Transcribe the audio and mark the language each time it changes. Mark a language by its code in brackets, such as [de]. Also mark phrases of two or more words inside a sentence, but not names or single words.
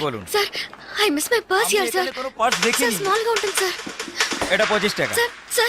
[bn] বলুন। [en] sir, I miss my purse here sir. [bn] কোনো পার্স [te] సార్, [bn] দেখিনি। [te] స్మాల్ గా ఉంటుంది సార్. [bn] এটা 25 টাকা। [te] సార్, సార్,